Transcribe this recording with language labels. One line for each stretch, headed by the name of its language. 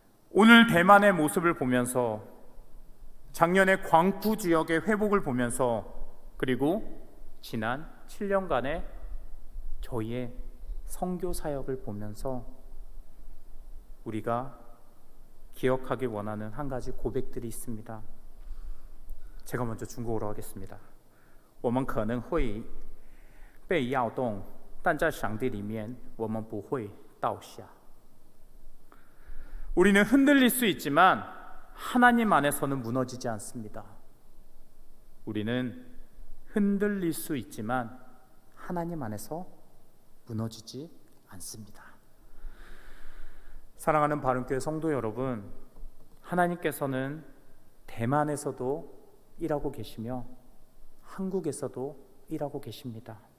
Korean: 오늘 대만의 모습을 보면서, 작년의 광푸 지역의 회복을 보면서, 그리고 지난 7년간의 저희의 선교 사역을 보면서 우리가 기억하기 원하는 한 가지 고백들이 있습니다. 제가 먼저 중국어로 하겠습니다.
Chinese: 我们可能会被摇动，但在上帝里面我们不会倒下。
Korean: 우리는 흔들릴 수 있지만 하나님 안에서는 무너지지 않습니다. 우리는 흔들릴 수 있지만 하나님 안에서 무너지지 않습니다. 사랑하는 바른교회 성도 여러분, 하나님께서는 대만에서도 일하고 계시며 한국에서도 일하고 계십니다.